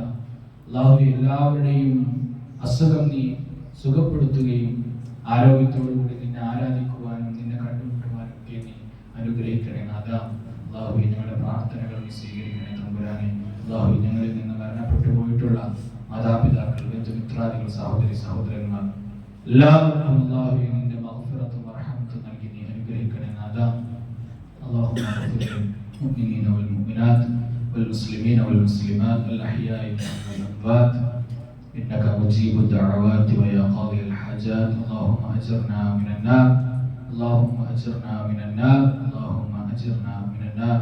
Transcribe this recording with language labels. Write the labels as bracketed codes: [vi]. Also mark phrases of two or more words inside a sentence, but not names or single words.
[ml] അല്ലാഹുവേ എല്ലാവരുടെയും അസുഖം നീ സുഖപ്പെടുത്തുകയും ആരോഗ്യത്തോടുകൂടി നിന്നെ ആരാധിക്കുവാനും നിന്നെ കണ്ടുമുട്ടുവാനും ഒക്കെ നീ അനുഗ്രഹിക്കണേ നാഥാ. അല്ലാഹുവേ ഞങ്ങളുടെ പ്രാർത്ഥനകൾ നീ സ്വീകരിക്കണേ തമ്പുരാനെ. അല്ലാഹുവേ ഞങ്ങളിൽ നിന്ന് മരണപ്പെട്ടു പോയിട്ടുള്ള മാതാപിതാക്കൾ, ബന്ധുമിത്രാദികൾ, സഹോദരന്മാർ എല്ലാവർക്കും അല്ലാഹുവേ നിന്റെ മഗ്ഫിറത്തും റഹ്മത്തും നൽകി നീ അനുഗ്രഹിക്കണേ നാഥാ. [ar] اللهم اغفر للمؤمنين والمؤمنات والمسلمين والمسلمات الأحياء والأموات إنك مجيب الدعوات ويا قاضي الحاجات. اللهم أجرنا من النار، اللهم أجرنا من النار، اللهم أجرنا من النار.